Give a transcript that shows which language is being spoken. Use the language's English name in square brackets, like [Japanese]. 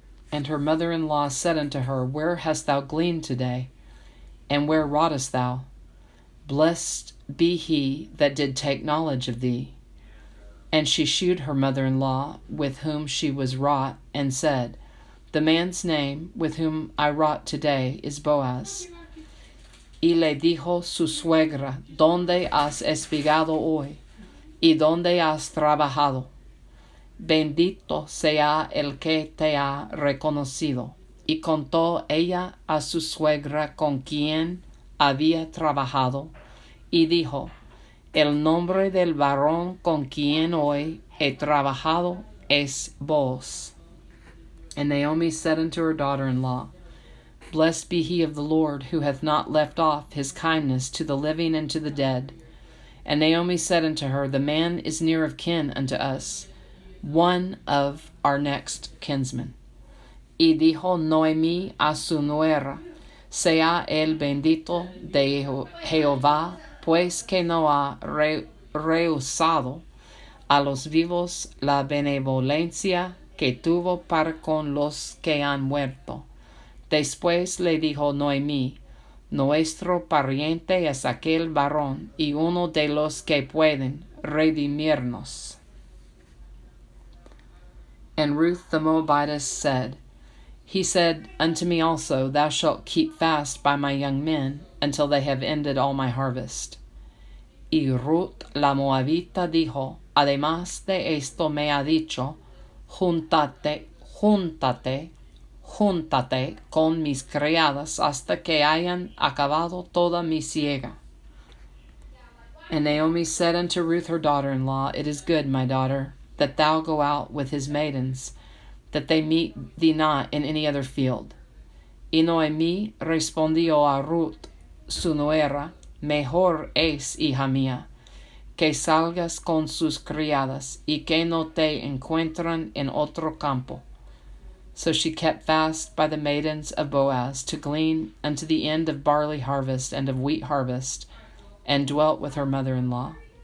[English] And her mother-in-law said unto her, where hast thou gleaned today? And where wroughtest thou? Blessed be he that did take knowledge of thee. And she shewed her mother-in-law with whom she was wrought, and said, the man's name with whom I wrought today is Boaz. [Spanish] Y le dijo su suegra, ¿dónde has espigado hoy? ¿Y dónde has trabajado? Bendito sea el que te ha reconocido. Y contó ella a su suegra con quien había trabajado, y dijo, el nombre del varón con quien hoy he trabajado es Booz. [English] And Naomi said unto her daughter-in-law, blessed be he of the Lord, who hath not left off his kindness to the living and to the dead. And Naomi said unto her, the man is near of kin unto us, one of our next kinsmen. [Spanish] Y dijo Noemi a su nuera, Sea el bendito de Jehová, pues que no ha rehusado a los vivos la benevolencia que tuvo para con los que han muerto. Después le dijo Noemí, nuestro pariente es aquel varón y uno de los que pueden redimirnos. [English] And Ruth the Moabitess said, He said unto me also, Thou shalt keep fast by my young men until they have ended all my harvest. [Spanish] Y Ruth la Moabita dijo, Además de esto me ha dicho, Júntate con mis criadas hasta que hayan acabado toda mi siega. [English] And Naomi said unto Ruth her daughter-in-law, It is good, my daughter, that thou go out with his maidens, that they meet thee not in any other field. [Spanish] Y Noemí respondió a Ruth, su nuera, Mejor es, hija mía, que salgas con sus criadas, y que no te encuentren en otro campo. [English] So she kept fast by the maidens of Boaz to glean unto the end of barley harvest and of wheat harvest, and dwelt with her mother-in-law.